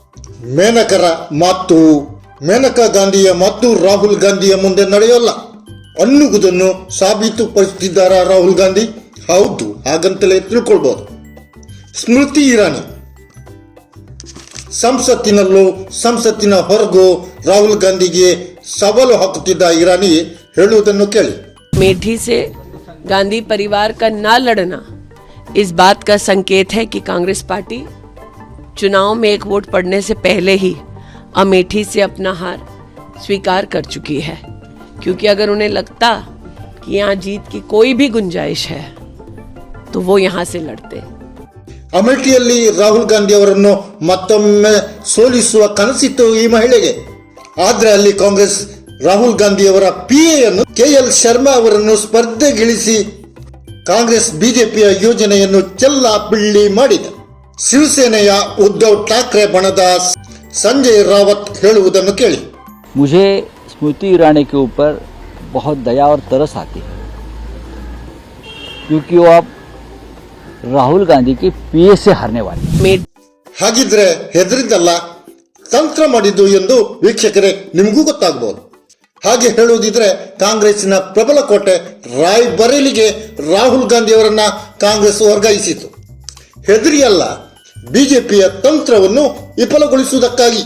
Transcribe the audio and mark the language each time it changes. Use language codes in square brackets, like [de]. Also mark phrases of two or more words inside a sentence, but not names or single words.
[kn] ಮೇನಕಾ ಗಾಂಧಿಯ ಮಾತು ರಾಹುಲ್ ಗಾಂಧಿಯ ಮುಂದೆ ನಡೆಯೋಲ್ಲ ಅನ್ನುವುದನ್ನು ಸಾಬೀತುಪಡಿಸುತ್ತಿದ್ದಾರಾ ರಾಹುಲ್ ಗಾಂಧಿ? ಹೌದು, ಹಾಗಂತಲೇ ತಿಳ್ಕೊಳ್ಬಹುದು. ಸ್ಮೃತಿ ಇರಾನಿ ಸಂಸತ್ತಿನಲ್ಲೂ ಸಂಸತ್ತಿನ ಹೊರಗೂ ರಾಹುಲ್ ಗಾಂಧಿಗೆ ಸವಾಲು ಹಾಕುತ್ತಿದ್ದ ಇರಾನಿ ಹೇಳುವುದನ್ನು ಕೇಳಿ. [hi] अमेठी से गांधी परिवार का ना लड़ना इस बात का संकेत है कि कांग्रेस पार्टी चुनाव में एक वोट पड़ने से पहले ही अमेठी से अपना हार स्वीकार कर चुकी है, क्योंकि अगर उन्हें लगता कि यहाँ जीत की कोई भी गुंजाइश है तो वो यहाँ से लड़ते. [kn] ಅಮೇಠಿಯಲ್ಲಿ ರಾಹುಲ್ ಗಾಂಧಿ ಅವರನ್ನು ಮತ್ತೊಮ್ಮೆ ಸೋಲಿಸುವ ಕನಸಿತ್ತು ಈ ಮಹಿಳೆಗೆ. ಆದ್ರೆ ಅಲ್ಲಿ ಕಾಂಗ್ರೆಸ್ ರಾಹುಲ್ ಗಾಂಧಿ ಅವರ ಪಿಎಯನ್ನು KL ಶರ್ಮಾ ಅವರನ್ನು ಸ್ಪರ್ಧೆಗಿಳಿಸಿ ಕಾಂಗ್ರೆಸ್ ಬಿಜೆಪಿಯ ಯೋಜನೆಯನ್ನು ಚೆಲ್ಲಾಪಿಳ್ಳಿ ಮಾಡಿದೆ. ಶಿವಸೇನೆಯ ಉದ್ಧವ್ ಠಾಕ್ರೆ ಬಣದ ಸಂಜಯ್ ರಾವತ್ ಹೇಳುವುದನ್ನು ಕೇಳಿ. [hi] मुझे स्मृति ईरानी के ऊपर बहुत दया और तरस आती है, क्योंकि वो अब राहुल गांधी की पीए से हारने वाली. [kn] ಹಾಗಿದ್ರೆ ಹೆದರಿದ್ದಲ್ಲ, ತಂತ್ರ ಮಾಡಿದ್ದು ಎಂದು ವೀಕ್ಷಕರೇ ನಿಮಗೂ ಗೊತ್ತಾಗಬಹುದು. ಹಾಗೆ ಹೇಳುವುದಿದ್ರೆ ಕಾಂಗ್ರೆಸ್ಸಿನ ಪ್ರಬಲ ಕೋಟೆ ರಾಯ್ಬರೇಲಿಗೆ ರಾಹುಲ್ ಗಾಂಧಿ ಅವರನ್ನ ಕಾಂಗ್ರೆಸ್ ವರ್ಗಾಯಿಸಿತು. ಹೆದರಿಯಲ್ಲ, ಬಿಜೆಪಿಯ ತಂತ್ರವನ್ನು ವಿಫಲಗೊಳಿಸುವುದಕ್ಕಾಗಿ.